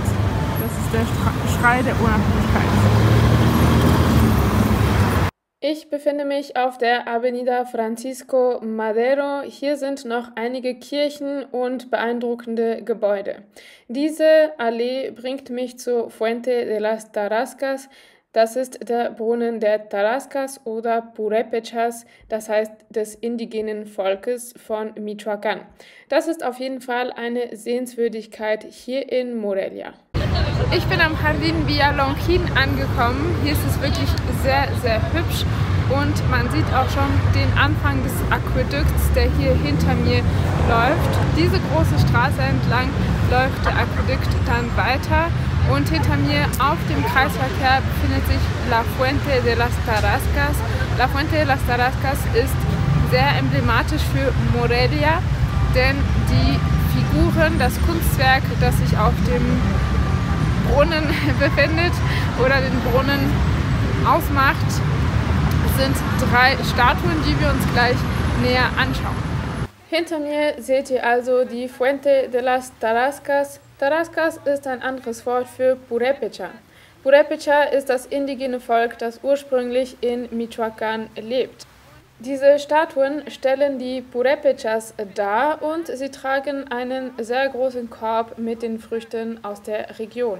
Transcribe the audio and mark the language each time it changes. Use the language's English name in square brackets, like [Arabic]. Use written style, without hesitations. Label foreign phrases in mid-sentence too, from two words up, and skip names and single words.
[German] Das ist der Schrei der Unabhängigkeit. Ich befinde mich auf der Avenida Francisco Madero. Hier sind noch einige Kirchen und beeindruckende Gebäude. Diese Allee bringt mich zur Fuente de las Tarascas. Das ist der Brunnen der Tarascas oder Purépechas, das heißt des indigenen Volkes von Michoacán. Das ist auf jeden Fall eine Sehenswürdigkeit hier in Morelia. Ich bin am Jardín Villalongín angekommen. Hier ist es wirklich sehr, sehr hübsch und man sieht auch schon den Anfang des Aquädukts, der hier hinter mir läuft. Diese große Straße entlang läuft der Aquädukt dann weiter und hinter mir auf dem Kreisverkehr befindet sich La Fuente de las Tarascas. La Fuente de las Tarascas ist sehr emblematisch für Morelia, denn die Figuren, das Kunstwerk, das sich auf dem Brunnen befindet oder den Brunnen ausmacht, sind 3 Statuen, die wir uns gleich näher anschauen. Hinter mir seht ihr also die Fuente de las Tarascas. Tarascas ist ein anderes Wort für Purépecha. Purépecha ist das indigene Volk, das ursprünglich in Michoacán lebt. Diese Statuen stellen die Purépechas dar und sie tragen einen sehr großen Korb mit den Früchten aus der Region.